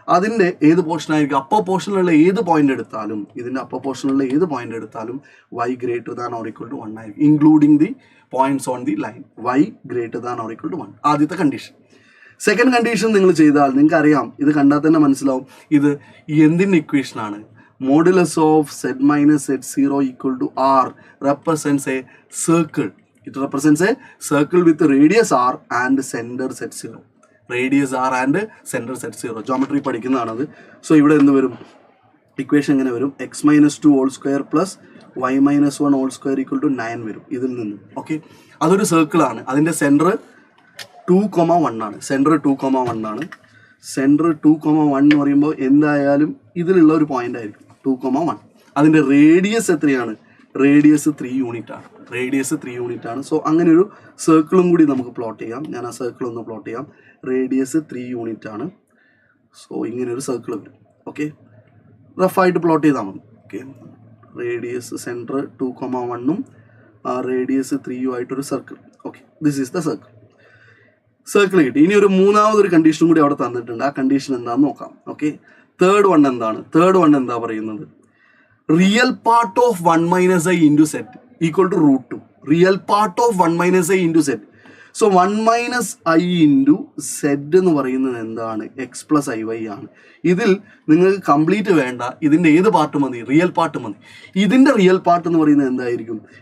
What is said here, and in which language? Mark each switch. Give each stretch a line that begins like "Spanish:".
Malayalam: അതിൻ്റെ ഏത് പോർഷൻ ആയിരിക്കും? അപ്പർ പോർഷനിലുള്ള ഏത് പോയിന്റ് എടുത്താലും, ഇതിൻ്റെ അപ്പർ പോർഷനിലുള്ള ഏത് പോയിന്റ് എടുത്താലും Y greater than or equal to 1 ആയിരിക്കും,
English: Including the points on the line.
Malayalam: Y greater than or equal to 1, ആദ്യത്തെ കണ്ടീഷൻ. സെക്കൻഡ് കണ്ടീഷൻ നിങ്ങൾ ചെയ്താൽ നിങ്ങൾക്ക് അറിയാം, ഇത് കണ്ടാൽ തന്നെ മനസ്സിലാവും ഇത് എന്തിൻ്റെ ഇക്വേഷനാണ്?
English: Modulus of Z minus Z0 equal to R represents a circle. It represents a circle with radius R and center Z0. Radius R and centre Z0 geometry
Malayalam: പഠിക്കുന്നതാണത്. So ഇവിടെ എന്ത് വരും? ഇക്വേഷൻ എങ്ങനെ വരും?
English: X minus 2 whole square plus Y minus 1 whole square equal to 9
Malayalam: വരും ഇതിൽ നിന്ന്. Okay, അതൊരു സർക്കിളാണ്. അതിൻ്റെ സെൻറ്റർ 2,1 ആണ്. സെൻറ്റർ 2,1 ആണ്. സെൻറ്റർ 2,1 എന്ന് പറയുമ്പോൾ എന്തായാലും ഇതിലുള്ള ഒരു പോയിന്റ് ആയിരിക്കും 2,1. അതിൻ്റെ റേഡിയസ് എത്രയാണ്? റേഡിയസ് 3 യൂണിറ്റ് ആണ്. റേഡിയസ് 3 യൂണിറ്റ് ആണ്. സോ അങ്ങനെ ഒരു സർക്കിളും കൂടി നമുക്ക് പ്ലോട്ട് ചെയ്യാം. ഞാൻ ആ സർക്കിൾ ഒന്ന് പ്ലോട്ട് ചെയ്യാം. റേഡിയസ് 3 യൂണിറ്റ് ആണ്. സോ ഇങ്ങനെ ഒരു സർക്കിൾ വരും. ഓക്കെ, റഫായിട്ട് പ്ലോട്ട് ചെയ്താൽ മതി. ഓക്കെ, റേഡിയസ് സെൻറ്റർ 2,1ഉം റേഡിയസ് 3 ആയിട്ടൊരു circle.
English: Okay, this is the circle.
Malayalam: Circle കിട്ടി. ഇനി ഒരു മൂന്നാമതൊരു കണ്ടീഷൻ കൂടി അവിടെ തന്നിട്ടുണ്ട്. ആ കണ്ടീഷൻ എന്താണെന്ന് നോക്കാം.
English: okay, third one
Malayalam: എന്താണ്?
English: third one
Malayalam: എന്താ പറയുന്നത്?
English: Real part of 1 minus I into Z equal to root 2. Real part of 1 minus I into Z. So 1 minus I into Z
Malayalam: എന്ന് പറയുന്നത് എന്താണ്? X plus IY ആണ്. ഇതിൽ നിങ്ങൾക്ക് കംപ്ലീറ്റ് വേണ്ട, ഇതിൻ്റെ ഏത് പാർട്ട് മതി? റിയൽ പാർട്ട് മതി. ഇതിൻ്റെ റിയൽ പാർട്ട് എന്ന് പറയുന്നത് എന്തായിരിക്കും?